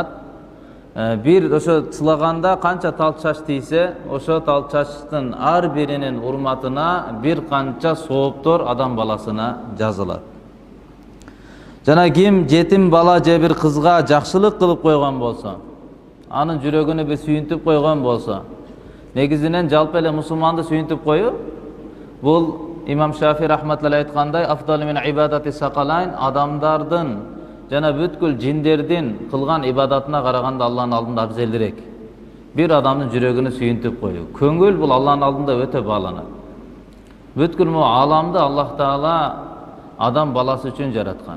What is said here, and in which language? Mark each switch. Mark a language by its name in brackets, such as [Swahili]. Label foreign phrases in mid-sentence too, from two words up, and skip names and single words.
[Kyrgyz] Бир ошо сылаганда канча тал чач тийсе, ошо тал чачтын ар биринин урматына бир канча сооптор адам баласына жазылат. Жана ким жетим бала же бир кызга жакшылык кылып койгон болсо, анын жүрөгүнө бир сүйүнтүп койгон болсо, негизинен жалпы эле мусулманды сүйүнтүп коюу, бул имам Шафи рахматуллахи айткандай, [Arabic] أفضل من عبادة الثقلين, [Kyrgyz] адамдардын жана бүткүл жиндердин кылган ибадатына караганда Аллахтын алдында абзелдирээк. Бир адамдын жүрөгүнө сүйүнтүп коюу. Көңүл бул Аллахтын алдында өтө бааланат. Бүткүл могу ааламды Аллах Таала адам баласы үчүн жараткан.